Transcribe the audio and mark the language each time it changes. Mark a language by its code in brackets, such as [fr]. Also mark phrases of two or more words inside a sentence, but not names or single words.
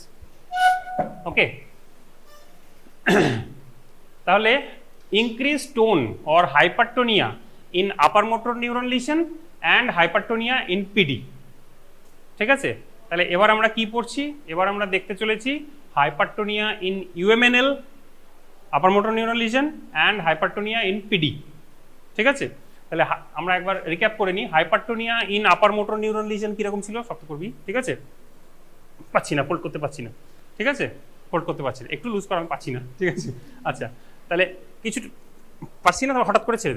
[en] ওকে, তাহলে increase tone or hypertonia in upper motor neuron lesion and hypertonia in PD. [bn] ঠিক আছে, তাহলে এবার আমরা কি পড়ছি? এবার আমরা দেখতে চলেছি [en] hypertonia in UMNL, upper motor neuron lesion, and hypertonia in PD। [bn] ঠিক আছে, তাহলে আমরা একবার রিক্যাপ করে নিই। [en] hypertonia in upper motor neuron lesion [bn] কিরকম ছিল? শক্ত করবি, ঠিক আছে, পাচ্ছি না, ফোল্ড করতে পারছি না। ঠিক আছে, ফোল্ড করতে পারছি না, একটু লুজ করা, আমি পাচ্ছি না। ঠিক আছে, আচ্ছা, তাহলে কিছু পাচ্ছি না, হঠাৎ করে ছেড়ে দিল।